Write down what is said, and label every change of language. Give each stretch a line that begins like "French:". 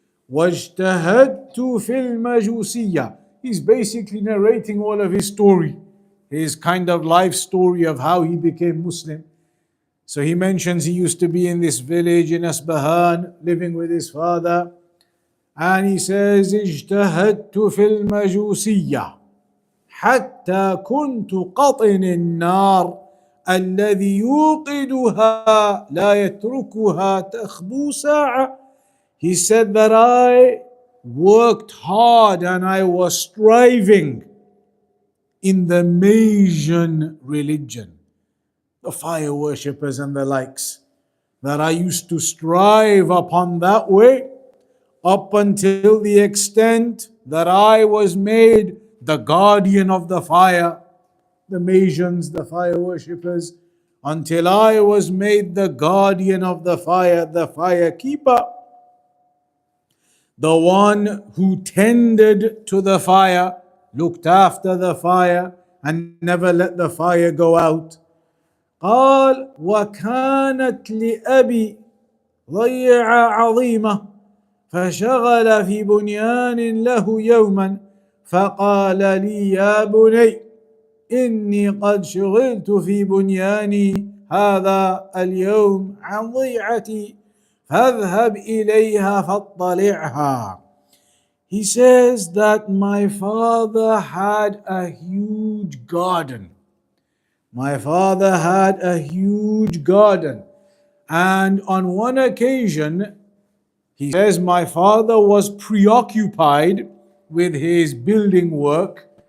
Arabic: وَاجْتَهَدْتُ فِي الْمَجُوسِيَّةِ.
English: He's basically narrating all of his story, his kind of life story of how he became Muslim. So he mentions he used to be in this village in Asbahan, living with his father. And he says,
Arabic: اجتهدت في المجوسية حتى كنت قطن النار الذي يوقدها لا يتركها تخبو ساعة.
English: He said that I worked hard and I was striving in the Magian religion, the fire worshippers and the likes, that I used to strive upon that way up until the extent that I was made the guardian of the fire, the Magians, the fire worshippers, until I was made the guardian of the fire keeper, the one who tended to the fire, looked after the fire, and never let the fire go out.
Arabic: قال وكانت لأبي ضيعة عظيمة فشغل في بنيان له يوما فقال لي يا بني إني قد شغلت في بنياني هذا اليوم عن ضيعتي فاذهب إليها فاطلعها.
English: He says that my father had a huge garden. My father had a huge garden. And on one occasion, he says my father was preoccupied with his building work.